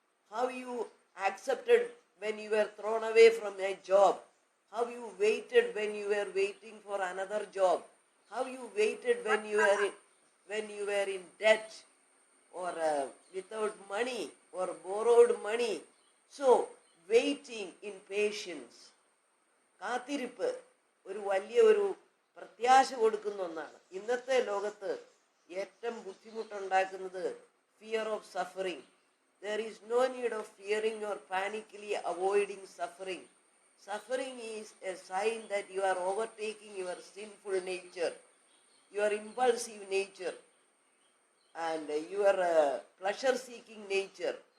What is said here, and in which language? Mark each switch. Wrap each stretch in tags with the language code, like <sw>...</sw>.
<en>how you accepted when you were thrown away from a job, how you waited when you were waiting for another job, how you waited when you were in debt or without money or borrowed money. So, waiting in patience.</en> <ml>കാത്തിരിപ്പ് ഒരു വലിയ ഒരു പ്രത്യാശ കൊടുക്കുന്ന ഒന്നാണ്. ഇന്നത്തെ ലോകത്ത് ഏറ്റവും ബുദ്ധിമുട്ടുണ്ടാക്കുന്നത്</ml> <en>Fear of suffering. There is no need of fearing or panically avoiding suffering. Suffering is a sign that you are overtaking your sinful nature, your impulsive nature, and your pleasure-seeking nature.</en>